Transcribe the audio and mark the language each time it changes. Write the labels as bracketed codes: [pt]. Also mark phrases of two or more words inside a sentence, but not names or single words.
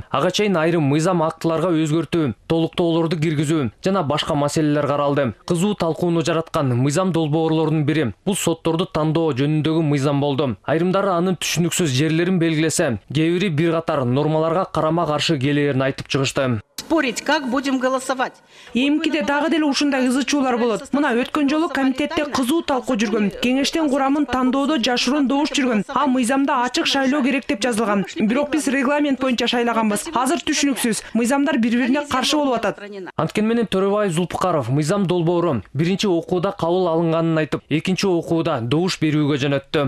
[ky] Ага чейин айрым мыйзам актыларга өзгөртүү, толуктоолорду киргизүү жана башка маселелер каралды. Кызуу талкууну жараткан мыйзам долбоорлорунун бири бул сотторду тандоо жөнүндөгү мыйзам болду. Айрымдары анын түшүнүксүз жерлерин белгилесе, кээ бири бир катар нормаларга карама каршы келээрин айтып чыгышты. [ru] Спорить, как будем голосовать. [ky] Эмкиде дагы деле ушундай ызычуулар болот. Мына өткөн жолу комитетте кызуу талкуу жүргөн. Кеңештин курамын тандоодо жашыруун добуш жүргөн. А мыйзамда ачык шайлоо керек деп жазылган. Бирок биз регламент боюнча шайлаганбыз. Азыр түшүнүксүз. Мыйзамдар бири-бирине каршы болуп атат. Анткени менен Төрөбай Зулпукаров мыйзам долбоору биринчи окууда кабыл алынганын айтып, экинчи окууда добуш берүүгө жөнөттү.